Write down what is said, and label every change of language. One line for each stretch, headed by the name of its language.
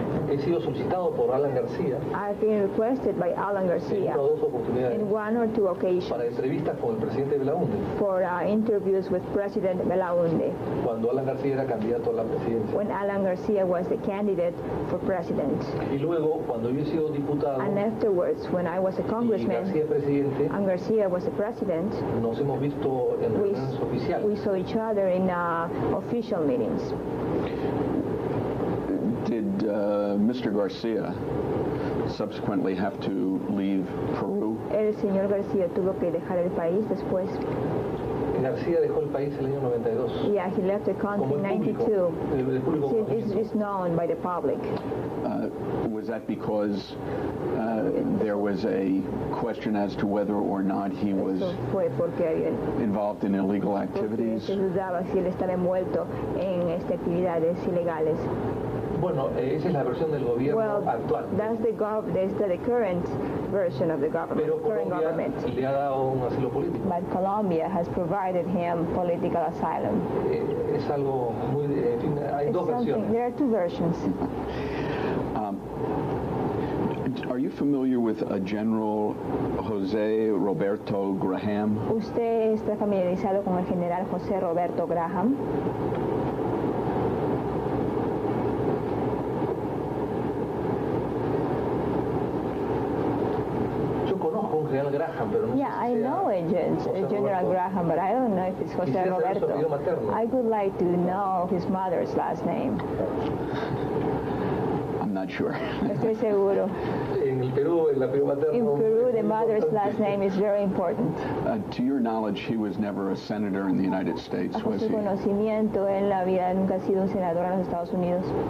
Spanish: He sido solicitado por Alan García.
English: I've been requested by Alan García in one or two occasions
Spanish: para entrevistas con el presidente Belaúnde.
English: For interviews with President Belaúnde.
Spanish: Cuando Alan García era candidato a la presidencia.
English: When Alan García was the candidate for president.
Spanish: Y luego, cuando yo he sido diputado.
English: And afterwards, when I was a congressman.
Spanish: Y García presidente.
English: And García was the president.
Spanish: Nos hemos visto en reuniones oficiales.
English: We saw each other in official meetings. Did Mr. García subsequently have to leave Peru?
Spanish: El señor García tuvo que dejar el país después. García dejó el país el año 92.
English: Yeah, he left the country in 92. It's known by the public. Was that because there was a question as to whether or not he was involved in illegal activities?
Spanish: Se dudaba si él estaba envuelto en actividades ilegales. Bueno, esa es la versión del gobierno actual.
English: That's the current version of the government.
Spanish: Pero Colombia le ha dado un asilo político.
English: But Colombia has provided him political asylum.
Spanish: Es algo muy, en fin, hay dos versiones.
English: There are two versions. Are you familiar with General José Roberto Graham?
Spanish: ¿Usted está familiarizado con el general José Roberto Graham? General Graham, pero no
English: yeah, I know General Graham, but I don't know if it's José Roberto. I would like to know his mother's last name. I'm not sure.
Spanish: Estoy seguro. En Perú, el apellido materno.
English: In Peru, the mother's last name is very important. To your knowledge, he was never a senator in the United States, was he?
Spanish: A su conocimiento, él nunca ha sido un senador en los Estados Unidos.